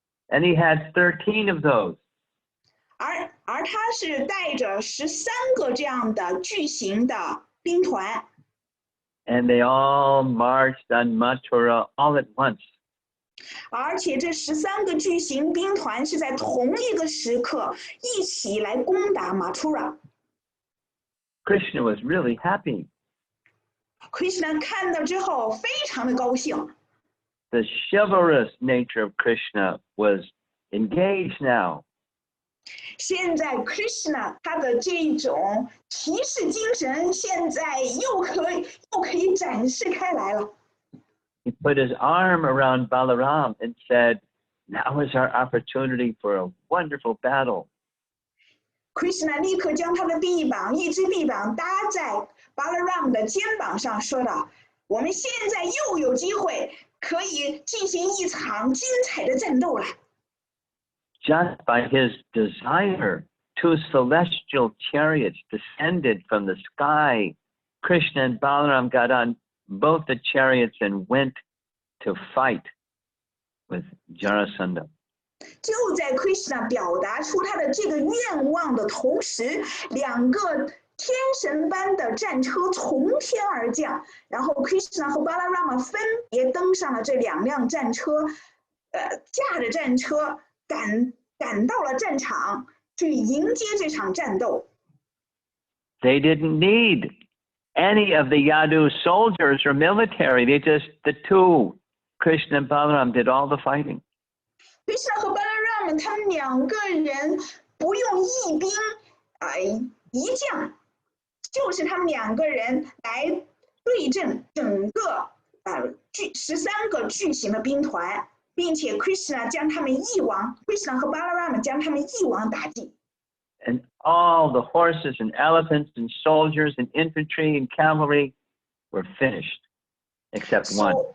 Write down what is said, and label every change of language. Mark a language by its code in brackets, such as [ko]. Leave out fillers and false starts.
[en] And he had 13 of those. [zh] 而他是带着13个这样的巨型的兵团。 [en] And they all marched on Mathura all at once. [zh] 而且这13个巨型兵团是在同一个时刻一起来攻打马图拉。 [en] Krishna was really happy. [zh] Krishna 看到之后非常的高兴。 [en] The chivalrous nature of Krishna was engaged now. [zh] 现在 Krishna 他的这种骑士精神，现在又可以展示开来了。 [en] He put his arm around Balaram and said, "Now is our opportunity for a wonderful battle." [zh] Krishna 立刻将他的一只臂膀搭在 Balaram 的肩膀上，说道：“我们现在又有机会可以进行一场精彩的战斗了。” [en] Just by his desire, 2 celestial chariots descended from the sky. Krishna and Balaram got on both the chariots and went to fight with Jarasandha. [zh] 就在 Krishna 表达出他的这个愿望的同时，2个天神般的战车从天而降，然后 Krishna 和 Balarama 分别登上了这2辆战车，驾着战车赶到了战场，去迎接这场战斗。 [en] They didn't need any of the Yadu soldiers or military. The 2, Krishna and Balaram, did all the fighting. [zh] Krishna 和 Balarama 他们2个人不用义兵一将，就是他们2个人来对阵整个13个巨型的兵团。并且 Krishna 将他们Krishna 和 Balarama 将他们一网打尽。 [en] And all the horses and elephants and soldiers and infantry and cavalry were finished, except one.